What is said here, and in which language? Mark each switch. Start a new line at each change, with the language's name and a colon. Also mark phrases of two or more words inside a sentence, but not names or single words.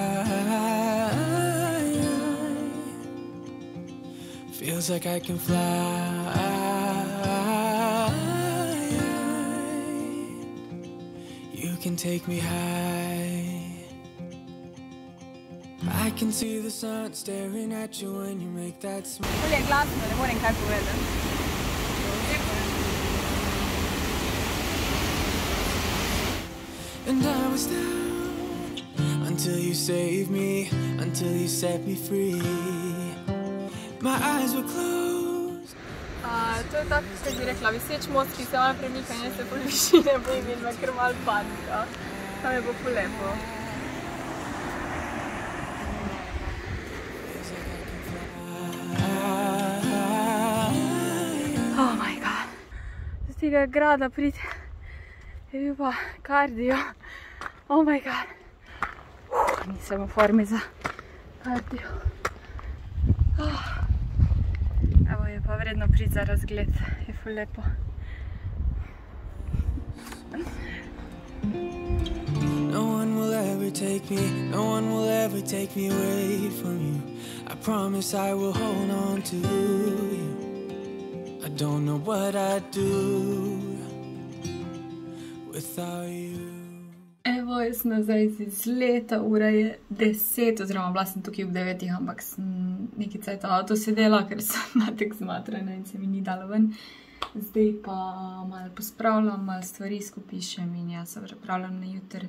English: Feels like I can fly. You can take me high. I can see the sun staring at you when you make that smile.
Slovenian: Bolje je glasno, ne morem kaj povedati.
English: And I was down until you saved me, until you set me free. My eyes were closed.
Slovenian: To je tako, kot bi rekla, viseč most, ki se malo premika in se pol višine bojim in me kar malo panika. Tam je bo ful lepo.
English: Oh my god.
Slovenian: Z tega grada priti je bil pa kardio.
English: Oh my god.
Slovenian: Nisem v formi za kardio. Evo je pa vredno priti za razgled. Je ful lepo.
English: No one will ever take me, no one will ever take me away from you. I promise I will hold on to you. I don't know what I'd do without you.
Slovenian: Evo, jaz sem nazaj iz izleta, ura je 10, oziroma bila sem tukaj ob 9, ampak sem nekaj cajt avto sedela, ker sem matek zmatrana in se mi ni dalo ven. Zdaj pa malo pospravljam, malo stvari skupišem in jaz se pripravljam na jutr.